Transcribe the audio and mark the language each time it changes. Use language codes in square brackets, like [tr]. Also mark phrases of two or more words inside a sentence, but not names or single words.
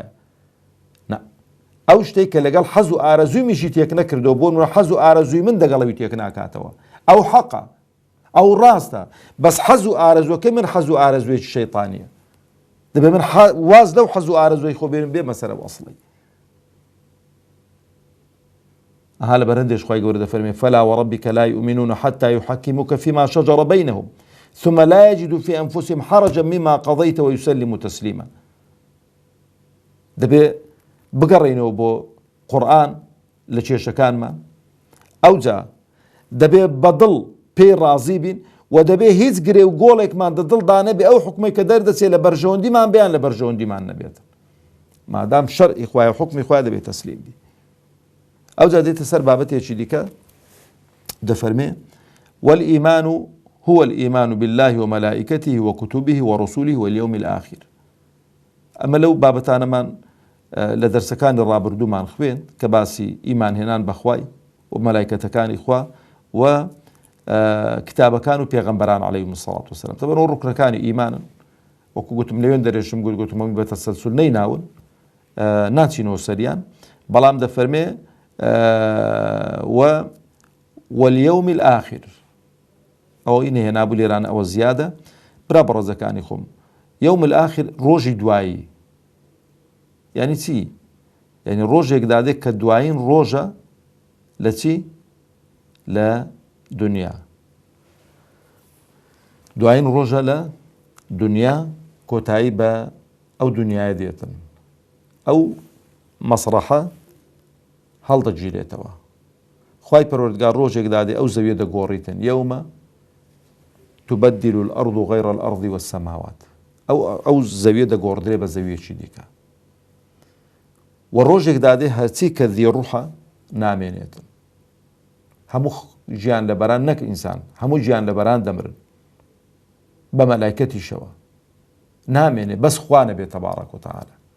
[ckb] ئەو شتێک کە لەگەڵ حەز و ئارەزووی میشی تێک نەکردەوە بۆ منە حەز و ئارەزووی من دەگەڵەوی تێک ناکاتەوە، ئەو حەقە، ئەو ڕاستە، بەس حەز و ئارەزوەکەی من حەز و ئارەزوێکی شەیطانیە. دەبێ من واز لەو حەز و ئارەزوەی خۆ بێنم بێ مەسەرە ئەسڵی. ئەها لە بەرهەندێش خوای گەورە دەفەرمێ [ar] فەلا وەڕەبیکە لا یؤمنون حتى يحكموك فيما شجر بينهم ثم لا يجدوا في أنفسهم حرجا مما قضيت ويسلموا تسليما. [ckb] دەبێ بگەڕێنەوە بۆ قورآن لە کێشەکانمان، ئەوجا دەبێ بەدڵ پێی ڕازی بین و دەبێ هیچ گرێ و گۆڵێکمان دڵدا نەبێ ئەو حکمەی کە دەردەچێت لە بەرژەوەندیمان بیان لە بەرژەوەندیمان نەبێت. مادام شەرعی خوایە حکمی خوای دەبێت تەسلیم بی. ئەوجا دێتە سەر بابەتێکی دیکە دەفەرمێ [ar] والإيمان هو الإيمان بالله وملائكته وكتبه ورسله واليوم الآخر. [ckb] ئەمە لەو بابەتانەمان لە دەرسەکانی ڕابردوومان خوێن کە باسی ئیمان هێنان بەخوای و مەلایکەتەکانی خوا و کتابەکان و پێغەمبەران [ar] عەلەیهیمو سەڵاتو وسەلام. [ckb] تەبەنەوە ڕوکنەکانی ئیمانن، وەکو گوتم لەوێن دەرێشم گوتم بە تەسەلسول نەیناون ناچینەوە سەریان، بەڵام دەفەرمێ [ar] واليوم الآخر. [ckb] ئەوە ئینە هێنابوو لێران ئەوە زیادە. برا بەڕێزەکانی خۆم، [ar] یوم الآخر [ckb] ڕۆژی دوایی یعنی چی؟ یعنی ڕۆژێک دادێک کە دوایین ڕۆژە لە چی؟ لە دنیا. دوایین ڕۆژە لە دنیا کۆتایی بە ئەو دنیایە دێتن، ئەو مەسرەحە هەڵدەگیرێتەوە. خوای پەروەردگار ڕۆژێک دادێ ئەو زەویە دەگۆڕیتن [ar] یەومە تبدل الأرض غير الأرض والسماوات. [ckb] ئەو زەویە دەگۆڕدرێ بە زەویەکی دیکە و ڕۆژێک دادێ هەرچی کە ذی ڕوحە نامێنێتن. هەموو ژیان لە بەران نەک ئینسان، هەموو ژیان لە بەران دەمرن بە مەلایکەتیشەوە نامێنێ، بەس خوا نەبێت [ar] تەبارەک و تەعالە.